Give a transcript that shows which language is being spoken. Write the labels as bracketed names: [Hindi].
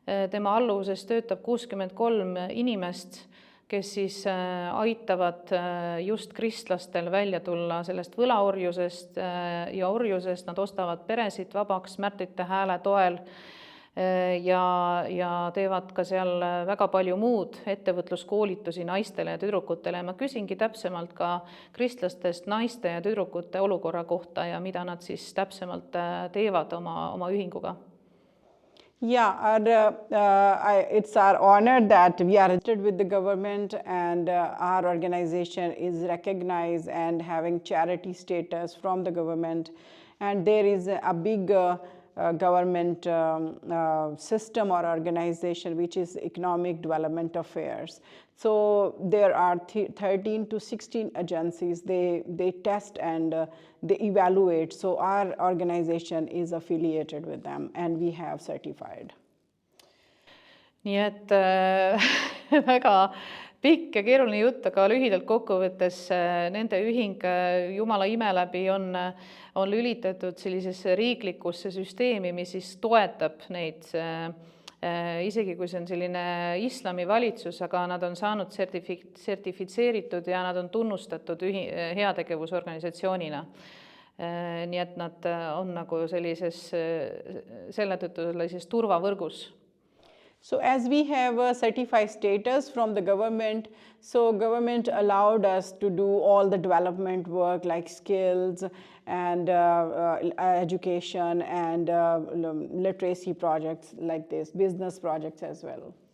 [Estonian] Tema alluvuses töötab 63 inimest, kes siis aitavad just kristlastel välja tulla sellest võlaorjusest ja orjusest. Nad ostavad peresid vabaks Märtite Hääle toel ja teevad ka seal väga palju muud ettevõtluskoolitusi naistele ja tüdrukutele. Ma küsingi täpsemalt ka kristlastest naiste ja tüdrukute olukorra kohta ja mida nad siis täpsemalt teevad oma ühinguga. [English] Yeah, it's our honor that we are registered with the government, and our organization is recognized and having charity status from the government. And there is a big government system or organization which is Economic Development Affairs. So there are 13 to 16 agencies. They test and they evaluate. So our organization is affiliated with them and we have certified. [Estonian] Nii et väga pikk ja keeruline jutt, aga lühidalt kokkuvõttes nende ühing Jumala ime läbi on lülitatud sellisesse riiklikusse süsteemi, mis siis toetab neid, isegi kui see on selline islami valitsus, aga nad on saanud sertifitseeritud ja nad on tunnustatud heategevusorganisatsioonina. Nii et nad on nagu selle tõttu sellises turvavõrgus. [English] So as we have a certified status from the government, so government allowed us to do all the development work like skills and education and literacy projects like this, business projects as well.